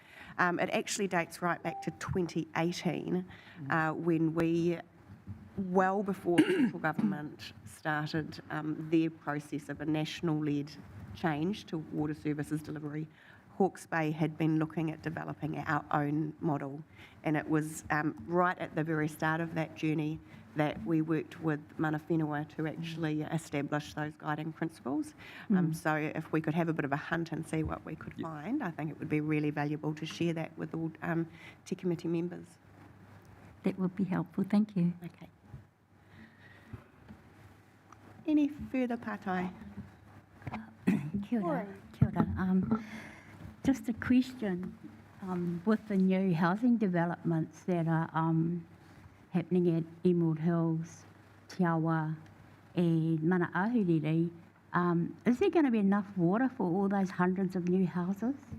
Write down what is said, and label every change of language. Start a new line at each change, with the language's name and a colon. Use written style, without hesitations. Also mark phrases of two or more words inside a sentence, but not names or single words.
English: Because It actually dates right back to 2018 when we, well before the central government started their process of a national-led change to water services delivery, Hawke's Bay had been looking at developing our own model. And it was right at the very start of that journey that we worked with mana whenua to actually establish those guiding principles. So if we could have a bit of a hunt and see what we could find, I think it would be really valuable to share that with all Te Committee members. That would be helpful, thank you. Okay. Any further patai?
Māori: Kia ora. Kia ora.
English: Just a question, with the new housing developments that are happening at Emerald Hills, Te Awa and Mana Ahuriri, is there going to be enough water for all those hundreds of new houses?